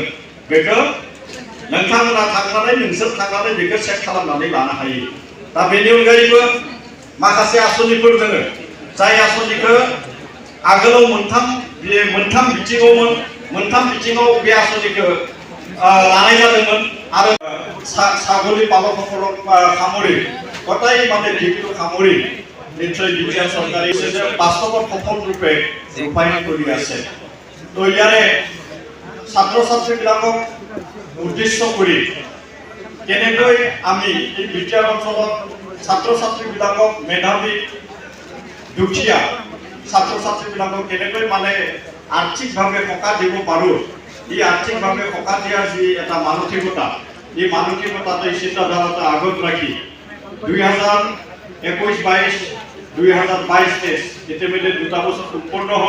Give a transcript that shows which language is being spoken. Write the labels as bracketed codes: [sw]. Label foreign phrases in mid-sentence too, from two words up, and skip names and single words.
[brx] बेखौ नोंथांमोना नोंसोर थांनानै बेखौ चेक खालामनानै लानो हायो। दा बेनि अनगायैबो माखासे आसनिफोर दङ, जाय आसनिखौ आगोलाव मोनथाम बिथिङाव बे आसनिखौ लानाय जादोंमोन। [as] आरो ছাগলী পালকসকলক সামৰি গোটেই মানে দিশটো সামৰি নিশ্চয় বিটিআৰ চৰকাৰে বাস্তৱত সফল ৰূপে ৰূপায়ণ কৰি আছে। তো ইয়াৰে ছাত্ৰ ছাত্ৰীবিলাকক উদ্দেশ্য কৰি কেনেকৈ আমি এই বিটিআৰ অঞ্চলত ছাত্ৰ ছাত্ৰীবিলাকক মেধাৱী দুখীয়া ছাত্ৰ ছাত্ৰীবিলাকক কেনেকৈ মানে আৰ্থিকভাৱে সকাহ দিব পাৰোঁ, এই আৰ্থিকভাৱে সকাহ দিয়াৰ যি এটা মানসিকতা, এই মানসিকতাটো চিন্তাধাৰাটো আগত ৰাখি 2021-22 2022-23 ইতিমধ্যে 2টা বছৰ সম্পূৰ্ণ হ'ল।